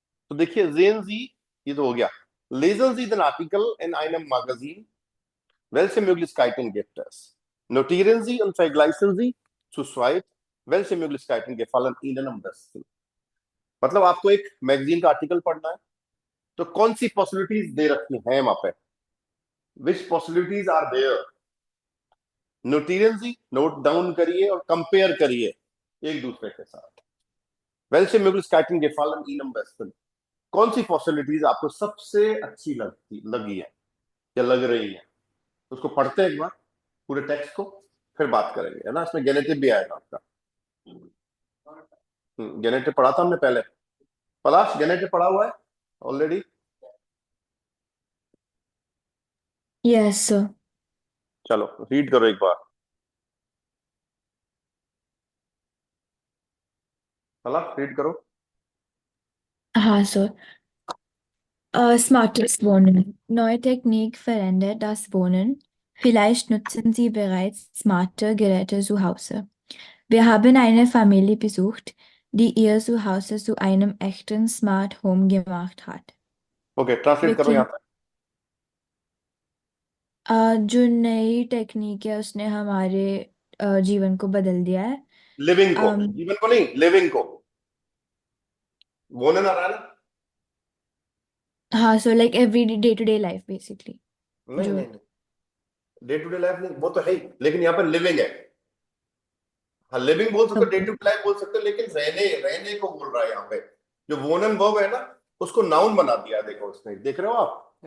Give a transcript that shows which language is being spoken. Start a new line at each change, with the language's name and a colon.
Hindi: तो देखिए
German: sehen Sie,
Hindi: ये तो हो गया.
German: Lesen Sie den Artikel in einem Magazin. Welche Möglichkeiten gibt es? Notieren Sie und vergleichen Sie zu zweit, welche Möglichkeiten gefallen Ihnen am besten.
Hindi: मतलब आपको एक मैगजीन का आर्टिकल पढ़ना है, तो कौन सी पॉसिबिलिटीज दे रखी हैं वहां पे?
English: Which possibilities are there?
German: नोटिeren Sie,
Hindi: note down करिए और कंपेयर करिए एक दूसरे के साथ.
German: welche Möglichkeiten gefallen Ihnen am besten?
Hindi: कौन सी पॉसिबिलिटीज आपको सबसे अच्छी लगी है या लग रही है? उसको पढ़ते हैं एक बार पूरे टेक्स्ट को, फिर बात करेंगे, है ना. इसमें गेनेटिव भी आएगा आपका. गेनेटिव पढ़ा था हमने पहले. पलाश गेनेटिव पढ़ा हुआ है ऑलरेडी.
English: Yes, sir.
Hindi: चलो रीड करो एक बार. पलाश रीड करो.
German: Aha, Sir. Smartes Wohnen. Neue Technik verändert das Wohnen. Vielleicht nutzen Sie bereits smarte Geräte zu Hause. Wir haben eine Familie besucht, die ihr Zuhause zu einem echten Smart Home gemacht hat.
Hindi: Okay translate करो यहाँ
German: Wirklich,
Hindi: पे. जो नई technique है उसने हमारे जीवन को बदल दिया है. लिविंग को, um, जीवन को नहीं, लिविंग को. बोलने ना रहा है ना.
English: हाँ, so like every day to day life basically.
Hindi: नहीं जो नहीं नहीं, डे टू डे लाइफ नहीं, वो तो है ही, लेकिन यहाँ पर लिविंग है. हाँ लिविंग बोल सकते हो, day
English: okay.
Hindi: To day life बोल सकते हो, लेकिन रहने रहने को बोल रहा है यहाँ पे. जो वोनन वर्ब है ना, उसको नाउन बना दिया. देखो उसने, देख रहे हो आप?